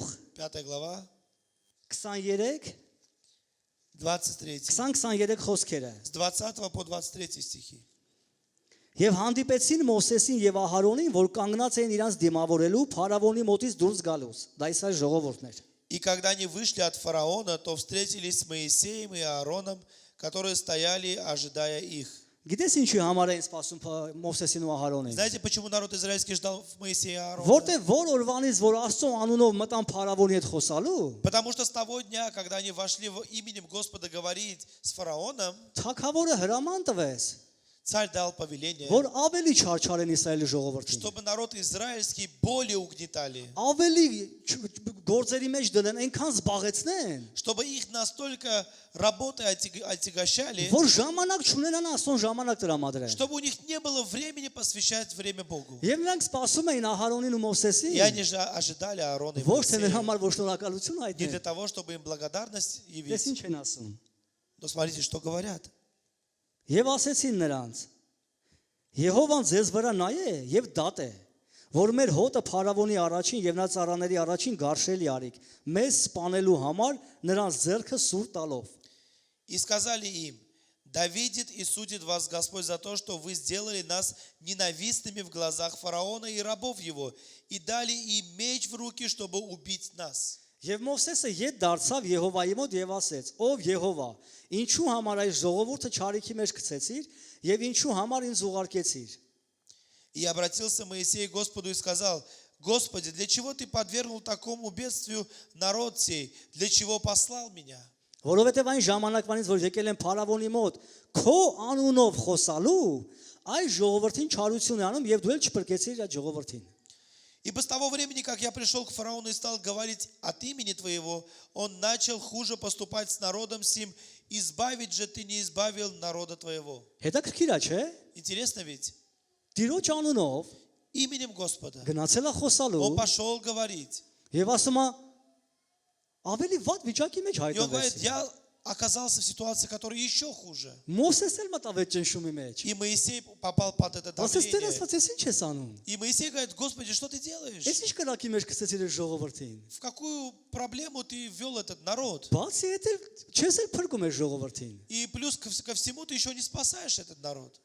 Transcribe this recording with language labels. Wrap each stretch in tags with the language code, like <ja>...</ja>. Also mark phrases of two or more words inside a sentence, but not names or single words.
<ru>5 глава, 23 23,</ru> <hy>20-23 խոսքերը։</hy> <ru>с 20 по 23 стихи.</ru> <hy>Եվ հանդիպեցին Մովսեսին եւ Ահարոնին, որ կանգնած էին իրանց դիմավորելու Փարավոնի մոտից դուրս գալուց։ Դա Իսրայել ժողովուրդն էր։</hy> <ru>И когда они вышли от фараона, то встретились с Моисеем и Аароном, которые стояли, ожидая их.</ru> <hy>Գիտես ինչի համար էին սպասում Մովսեսին ու Ահարոնին։</hy> <ru>Знаете, почему народ израильский ждал Моисея и Аарона?</ru> <hy>Որտե որ օրվանից որ Աստծո անունով մտան Փարավոնի հետ խոսալու,</hy> <ru>Потому что с того дня, когда они вошли именем Господа говорить с фараоном,</ru> <hy>Թագավորը հրաման տվեց,</hy> <ru>царь дал повеление,</ru> <hy>որ ավելի չարչարեն Իսրայելի ժողովրդին։</hy> <ru>чтобы народ израильский более угнетали,</ru> <hy>Ավելի գործերի մեջ դնեն, այնքան զբաղեցնեն,</hy> <ru>чтобы их настолько работы отягощали,</ru> <hy>որ ժամանակ չունենան Աստծոն ժամանակ տրամադրեն։</hy> <ru>чтобы у них не было времени посвящать время Богу.</ru> <hy>Եվ նրանք սպասում էին Ահարոնին ու</hy> <ru>И</ru> <hy>Մովսեսին,</hy> <ru>они же ожидали Аарона и</ru> <hy>ոչ թե նրա</hy> <ru>Моисея</ru> <hy>համար որ շնորհակալություն</hy> <ru>не</ru> <hy>հայտնեն։</hy> <ru>для того, чтобы им благодарность Դες явить.</ru> <hy>ինչ են ասում։</hy> <ru>Но смотрите, что говорят.</ru> <hy>Եվ ասեցին նրանց. Եհովան ձեզ վրա նայե եւ դատ է, որ մեր հոտը Փարավոնի առաջին եւ նրա ծառաների առաջին գարշելի արիք, մեզ սպանելու համար նրանց ձեռքը սուր տալով։</hy> <ru>И сказали им: да видит и судит вас Господь за то, что вы сделали нас ненавистными в глазах фараона и рабов его, и дали им меч в руки, чтобы убить нас.</ru> <hy>Եվ Մովսեսը ետ դարձավ Եհովայի մոտ եւ ասեց. Ով Եհովա, ինչու համար այս ժողովուրդը չարիքի մեջ գցեցիր եւ ինչու համար ինձ ուղարկեցիր։</hy> <ru>И обратился Моисей к Господу и сказал: Господи, для чего ты подвергнул такому бедствию народ сей? Для чего послал меня?</ru> <hy>Որովհետեւ այն ժամանակվանից որ եկել են Փարավոնի մոտ քո անունով խոսալու, այս ժողովրդին չարություն է անում եւ դու էլ չփրկեցիր այդ ժողովրդին։</hy> <ru>Ибо с того времени, как я пришел к фараону и стал говорить от имени твоего, он начал хуже поступать с народом сим, избавить же ты не избавил народа твоего.</ru> <hy>Հետաքրքիր է, չէ՞։</hy> <ru>Интересно ведь?</ru> <hy>Տիրոջ անունով</hy> <ru>Именем Господа.</ru> <hy>գնացել է խոսալու</hy> <ru>Он пошел говорить.</ru> <hy>եւ ասում է ավելի վատ վիճակի մեջ</hy> <ru>И он говорит:</ru> <hy>հայտնվեցի։</hy> <ru>я оказался в ситуации, которая еще хуже.</ru> <hy>Մովսեսն էլ մտավ այդ ճնշումի մեջ։</hy> <ru>И Моисей попал под это</ru> <hy>Ասես Տեր</hy> <ru>давление.</ru> <hy>Աստված, ես ինչ ես անում։</hy> <ru>И Моисей говорит: Господи, что ты делаешь?</ru> <hy>Ես ինչ կրակի մեջ գցեցիր այս ժողովրդին։</hy> <ru>В какую проблему ты ввел этот народ?</ru> <hy>Բացի այդ էլ չես էլ փրկում այս ժողովրդին։</hy> <ru>И плюс ко всему ты еще не спасаешь этот народ.</ru>